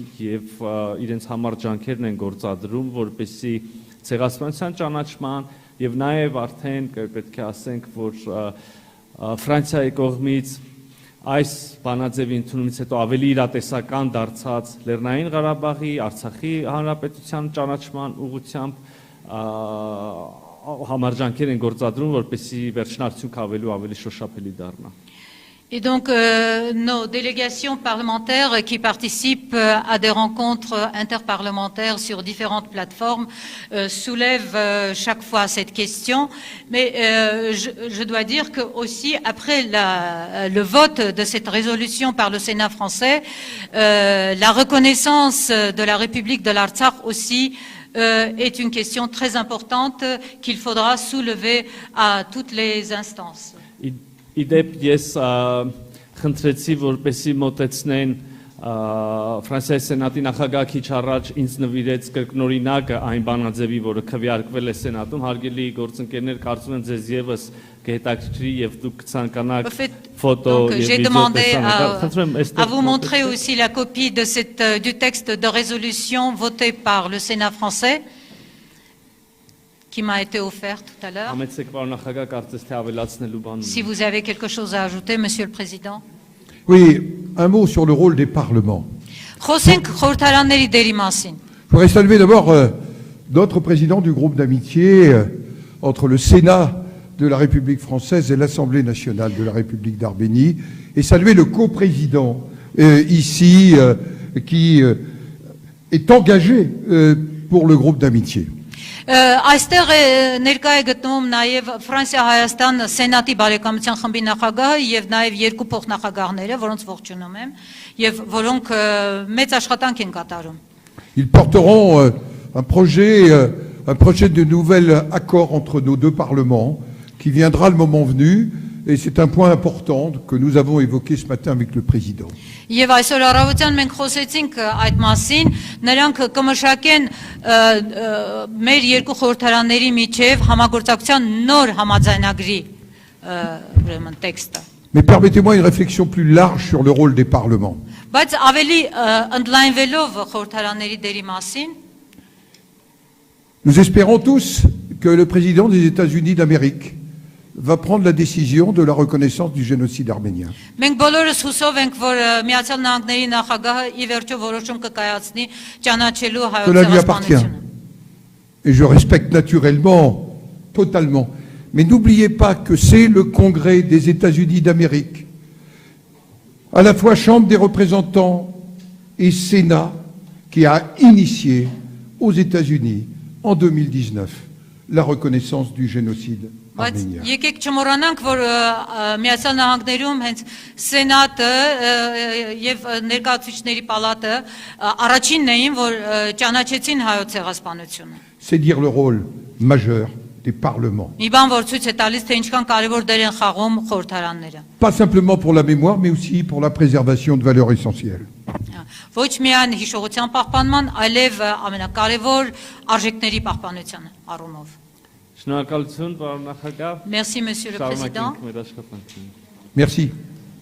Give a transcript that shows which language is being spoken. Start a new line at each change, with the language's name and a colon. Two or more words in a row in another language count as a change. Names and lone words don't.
Armenian: եւ իրենց համար ջանքերն են գործադրում, որպեսզի ցեղասպանության ճանաչման եւ նաև արդեն պետք է ասենք, որ Ֆրանսիայի կողմից այս բանաձևի ընդունումից հետո ավելի իրատեսական դարձած Լեռնային Ղարաբաղի, Արցախի հանրապետության ճանաչման ուղղությամբ համարջանքեր են գործադրում, որպեսզի վերջնարդյունքը ավելի շոշափելի դառնա։
French: Et donc, nos délégations parlementaires qui participent à des rencontres interparlementaires sur différentes plateformes soulèvent chaque fois cette question. Mais je dois dire que aussi, après le vote de cette résolution par le Sénat français, la reconnaissance de la République de l'Artsakh aussi est une question très importante qu'il faudra soulever à toutes les instances.
Armenian: Իդեպ ես խնդրեցի, որպեսի մոտեցնեն Ֆրանսիայի Սենատի նախագահը քիչ առաջ ինձ նվիրեց կրկնօրինակը այն բանաձևի, որը քվեարկվել է Սենատում, հարգելի գործընկերներ, կարծում եմ ձեզ եւս կհետաքրքրի եւ դուք կցանկանաք ֆոտո եւ
French: j'ai demandé à vous montrer
Armenian: վիդեո։
French: aussi la copie de du texte de résolution voté par le Sénat français qui m'a été offert tout à l'heure.
Armenian: Համեցեք պարոն նախագահ, կարծես թե ավելացնելու բան ունի։
French: Si vous avez quelque chose à ajouter, Monsieur le Président. Oui, un mot sur le rôle des parlements.
Armenian: Խոսենք խորհրդարանների դերի մասին։
French: Je voudrais saluer d'abord notre président du groupe d'amitié entre le Sénat de la République française et l'Assemblée nationale de la République d'Arménie et saluer le coprésident ici qui est engagé pour le groupe d'amitié.
Armenian: Այստեղ ներկա է գտնվում նաև Ֆրանսիա-Հայաստան Սենատի բարեկամության խմբի նախագահը եւ նաև երկու փոխնախագահները, որոնց ողջունում եմ եւ որոնք մեծ աշխատանք են կատարում։
French: Ils porteront un projet de nouvel accord entre nos deux parlements qui viendra le moment venu et c'est un point important que nous avons évoqué ce matin avec le président.
Armenian: Եվ այսօր առավոտյան մենք խոսեցինք այդ մասին, նրանք կմշակեն մեր երկու խորհրդարանների միջև համագործակցության նոր համաձայնագրի ուրեմն տեքստը։
French: Mais permettez-moi une réflexion plus large sur le rôle des parlements.
Armenian: Բայց ավելի ընդլայնվելով խորհրդարանների դերի մասին,
French: Nous espérons tous que le président des États-Unis d'Amérique va prendre la décision de la reconnaissance du génocide arménien.
Armenian: մենք բոլորս հուսով ենք, որ Միացյալ Նահանգների նախագահը ի վերջո որոշում կկայացնի ճանաչելու հայոց
French: Cela lui appartient.
Armenian: ցեղասպանությունը։
French: Et je respecte naturellement, totalement. Mais n'oubliez pas que c'est le Congrès des États-Unis d'Amérique, à la fois Chambre des représentants et Sénat, qui a initié aux États-Unis en 2019 la reconnaissance du génocide
Armenian: Բայց
French: arménien.
Armenian: եկեք չմոռանանք, որ Միացյալ Նահանգներում հենց Սենատը եւ ներկայացուցիչների պալատը առաջինն էին, որ ճանաչեցին հայոց ցեղասպանությունը։
French: C'est dire le rôle majeur des parlements.
Armenian: Մի բան որ ցույց է տալիս, թե ինչքան կարևոր դեր են խաղում խորհրդարանները։
French: Pas simplement pour la mémoire, mais aussi pour la préservation de valeurs essentielles.
Armenian: Ոչ միայն հիշողության պահպանման, այլև ամենակարևոր արժեքների պահպանության առումով։ Շնորհակալություն, պարոն նախագահ։
French: Merci, Monsieur le Président.
Armenian: Շարունակենք մեր աշխատանքները։
French: Merci.